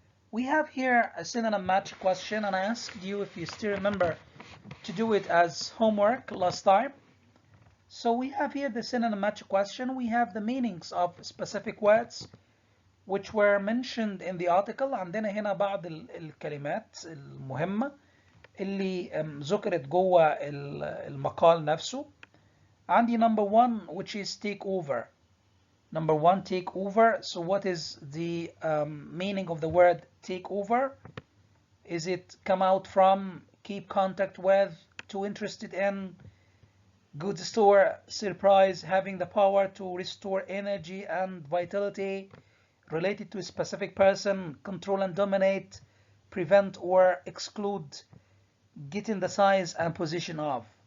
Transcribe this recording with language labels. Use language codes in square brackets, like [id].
[en] We have here a synonym match question, and I asked you if you still remember to do it as homework last time. So we have here the synonym match question. We have the meanings of specific words which were mentioned in the article. [ar] عندنا هنا بعض الكلمات المهمة اللي ذكرت جوه المقال نفسه. عندي [en] number one, which is take over. Number one, take over. So what is the meaning of the word take over? Is it come out from, keep contact with, too interested in, good store, surprise, having the power to restore energy and vitality, related to a specific person, control and dominate, prevent or exclude, get in the size and position of.